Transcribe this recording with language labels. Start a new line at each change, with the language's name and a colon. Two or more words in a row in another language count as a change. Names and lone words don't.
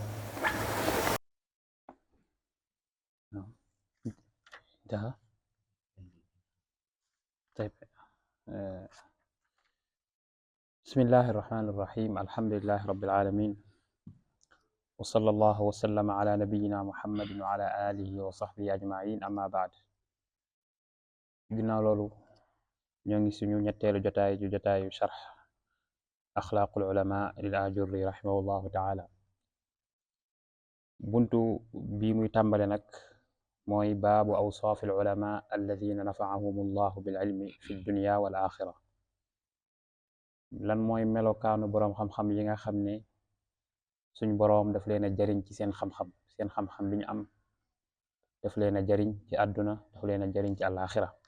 Arabic: طيب بسم الله الرحمن الرحيم الحمد لله رب العالمين وصلى الله وسلم على نبينا محمد وعلى آله وصحبه أجمعين أما بعد
Wolof: ginnaaw loolu ñoo ngi suñu ñetteelu jotaayu
Arabic: شرح أخلاق العلماء للآجري رحمه الله تعالى
Wolof: buntu bii muy tàmbale nag mooy
Arabic: باب أوصاف العلماء الذين نفعهم الله بالعلم في الدنيا والآخرة
Wolof: lan mooy melokaanu boroom xam-xam yi nga xam ne suñ boroom daf leen a jariñ ci seen xam-xam bi ñu am daf leen a jariñ ci àdduna daf leen a jariñ ci àlaxira